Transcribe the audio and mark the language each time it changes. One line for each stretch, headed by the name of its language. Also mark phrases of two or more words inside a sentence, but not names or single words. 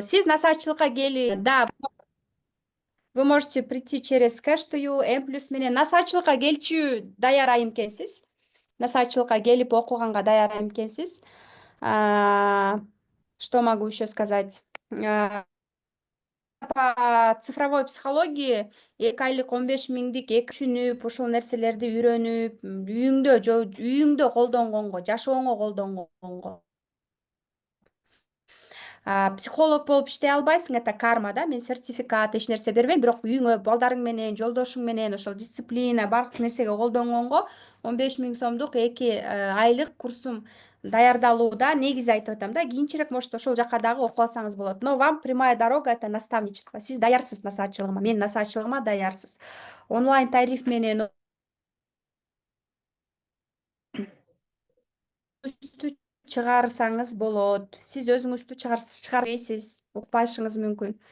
Kyrgyz: Сиз насаатчылыкка да,
Russian: вы можете прийти через Cash2You,
Kyrgyz: M+ менен насаатчылыкка келчү даяр айым экенсиз. Насаатчылыкка келип окуганга даяр айым экенсиз.
Russian: Что могу еще сказать? По цифровой психологии
Kyrgyz: 2 айлык 15 миңдик түшүнүп, ошол нерселерди үйрөнүп, үйүңдө колдонгонго, жашооңо колдонгонго. Психолог болуп иштей албайсың,
Russian: это карма,
Kyrgyz: да, мен сертификат, эч нерсе бербейм, бирок үйүңө балдарың менен, жолдошуң менен ошол дисциплина, бардык нерсеге колдонгонго 15 миң сомдук 2 айлык курсум даярдалууда. Негизи айтып атам да, кийинчерээк может ошол жака дагы окуп алсаңыз болот.
Russian: Но вам прямая дорога — это наставничество.
Kyrgyz: Сиз даярсыз насаатчылыгыма, менин насаатчылыгыма даярсыз. Онлайн тариф менен чыгарсаңыз болот. Сиз өзүңүздү чыгарбайсыз, укпашыңыз мүмкүн.